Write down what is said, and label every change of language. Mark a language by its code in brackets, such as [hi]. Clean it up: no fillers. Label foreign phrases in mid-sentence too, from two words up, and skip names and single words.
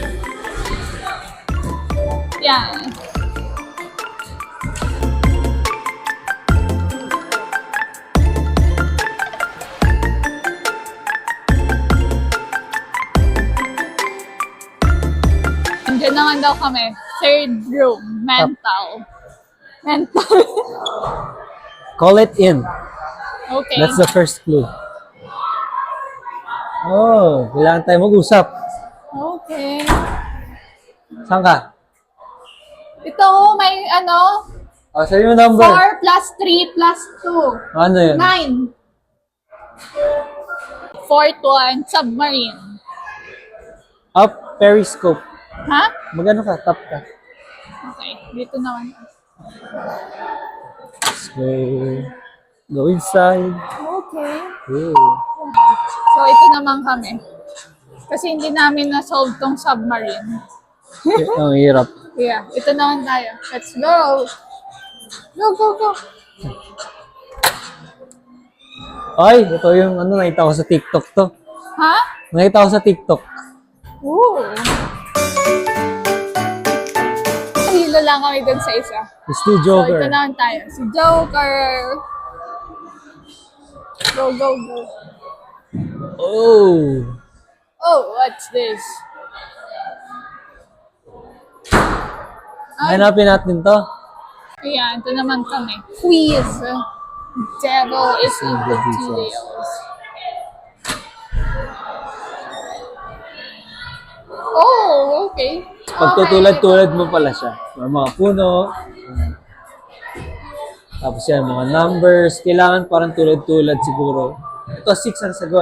[tl] Yan. Andiyan naman daw kami. [en] Third room. Mental. Call it in. Okay. That's the first clue. [tl] Oh, kailangan tayo mag-usap. Okay. Saan ka? Ito, may Sa'yo yung number. 4 plus 3 plus 2. Ano yun? 9. [en] Fourth one, submarine. Up, periscope. [tl] Ha? Magano ka? Top ka. Okay, dito naman. [en] Let's go. Go inside. Okay. Oh. [tl] So, ito naman kami. Kasi hindi namin na-solve tong submarine. Ang hirap. Yeah, ito naman tayo. [en] Let's go! Go, go, go! [tl] Ay, ito yung ano, nakita ko sa TikTok to. Ha? Nakita ko sa TikTok. Ooh! Hilo lang kami dun sa isa. [en] It's the [tl] So, ito Joker. naman tayo. Si Joker! [en] Go, go, go. Oh! Oh, what's this? [tl] Hanapin natin to. Ayan, ito naman kami. [en] Quiz. Devil is in the Jesus. details. Oh, okay. [tl] Pagtutulad-tulad mo pala siya. May mga puno. Tapos yan, mga numbers. Kailangan parang tulad-tulad siguro. Ito 6 ang sagot.